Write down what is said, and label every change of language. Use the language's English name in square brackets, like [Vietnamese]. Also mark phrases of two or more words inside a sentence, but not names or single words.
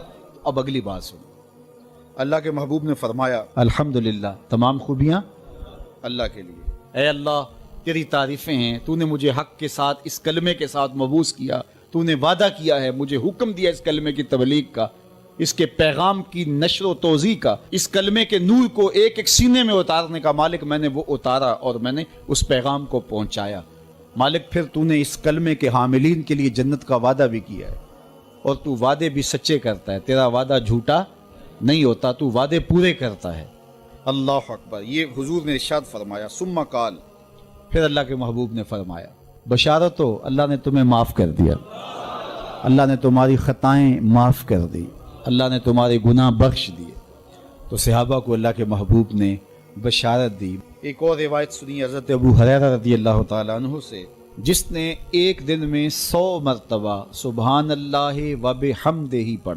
[Urdu] اب اگلی بات سنو، اللہ کے محبوب نے فرمایا الحمدللہ، تمام خوبیاں اللہ کے لیے۔ اے اللہ تیری تعریفیں ہیں، تو نے مجھے حق کے ساتھ اس کلمے کے ساتھ مبعوث کیا، تو نے وعدہ کیا ہے، مجھے حکم دیا اس کلمے کی تبلیغ کا، اس کے پیغام کی نشر و توزیع کا، اس کلمے کے نور کو ایک ایک سینے میں اتارنے کا مالک میں نے وہ اتارا اور میں نے اس پیغام کو پہنچایا۔ مالک پھر تو نے اس کلمے کے حاملین کے لیے جنت کا وعدہ بھی کیا ہے، اور تو وعدے بھی سچے کرتا ہے، تیرا وعدہ جھوٹا نہیں ہوتا، تو وعدے پورے کرتا ہے۔ [Arabic] اللہ اکبر، [Urdu] یہ حضور نے ارشاد فرمایا۔ [Arabic] ثم قال، [Urdu] پھر اللہ کے محبوب نے فرمایا، بشارت ہو، اللہ نے تمہیں معاف کر دیا، اللہ نے تمہاری خطائیں معاف کر دی، اللہ نے تمہارے گناہ بخش دیے۔ تو صحابہ کو اللہ کے محبوب نے بشارت دی۔ ایک اور روایت سنی حضرت ابو ہریرہ [Arabic] رضی اللہ تعالیٰ عنہ [Urdu] سے، جس نے ایک دن میں 100 مرتبہ [Arabic] سبحان اللہ و بحمدہ [Urdu] پڑھا۔